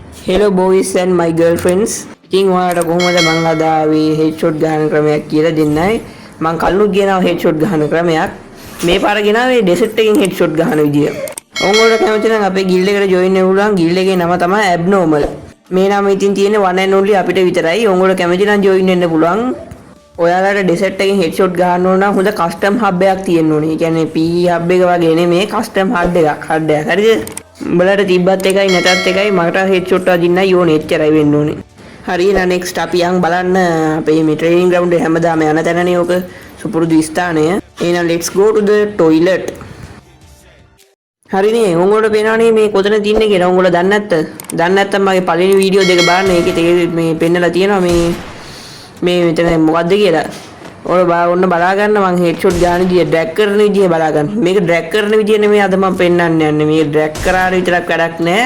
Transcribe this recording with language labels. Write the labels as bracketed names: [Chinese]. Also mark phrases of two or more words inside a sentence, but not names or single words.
[English] Hello boys and my girlfriends. [Sinhala] ඉතින් ඔයාලට කොහොමද මං අද ආවේ headshot ගහන ක්‍රමයක් කියලා දෙන්නයි. මං කලිනුත් ගෙනාව headshot ගහන ක්‍රමයක්. මේ පාර ගෙනාවේ desert එකෙන් headshot ගහන විදිය. ඕගොල්ලෝ කැමති නම් අපේ guild එකට join වෙන්න පුළුවන්. guild එකේ නම තමයි abnormal. මේ නම ඉතින් තියෙන්නේ [English] one and only [Sinhala] අපිට විතරයි. ඕගොල්ලෝ කැමති නම් join වෙන්න පුළුවන්. ඔයාලට desert එකෙන් headshot ගහන්න ඕන නම් හොඳ [English] custom hub [Sinhala] එකක් තියෙන්න ඕනේ. ඒ කියන්නේ [English] PE hub [Sinhala] එක වගේ නෙමෙයි [English] custom hub [Sinhala] එකක්. හරිද? උඹලට තිබ්බත් එකයි නැතත් එකයි මට headshot අදින්නයි ඕනේ. එච්චරයි වෙන්න ඕනේ. හරි එහෙනම් next අපි යන් බලන්න අපේ මේ [English] training ground [Sinhala] එක හැමදාම යන තැනනේ ඔක සුපුරුදු ස්ථානය. එහෙනම් [English] let's go to the toilet. [Sinhala] හරිනේ උඹලට පේනවනේ මේ කොතන තින්නේ කියලා. උඹලා දන්නේ නැත්තම් මගේ පළවෙනි වීඩියෝ දෙක බලන්න. ඒකේ මේ පෙන්නලා තියෙනවා මේ මෙතන මොකද්ද කියලා. ඔන්න බලා ගන්න මම headshot ගන්න විදිය drag කරන විදිය බලා ගන්න. මේක drag කරන විදිය නෙමෙයි අද මම පෙන්නන්න යන්නේ. මේක drag කරාට විතරක් වැඩක් නැහැ.